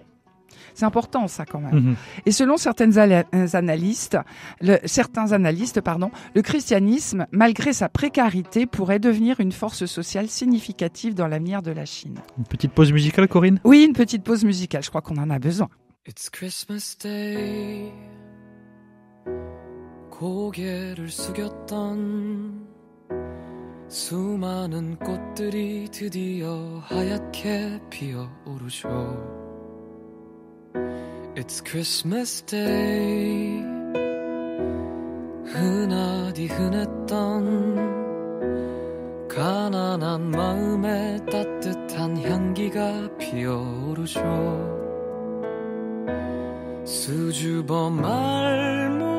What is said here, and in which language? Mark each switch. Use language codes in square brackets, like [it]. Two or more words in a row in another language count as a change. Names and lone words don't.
[fr] C'est important ça quand même. Et selon certains analystes, le christianisme, malgré sa précarité, pourrait devenir une force sociale significative dans l'avenir de la Chine. Une petite pause musicale, Corinne ? Oui, une petite pause musicale, je crois qu'on en a besoin. [en] It's Christmas Day [ko] 고개를 숙였던 수많은 꽃들이 드디어 하얗게 피어오르죠 [en] It's Christmas Day [ko] 흔하디 흔했던 가난한 마음에 따뜻한 향기가 피어오르죠 수줍어 말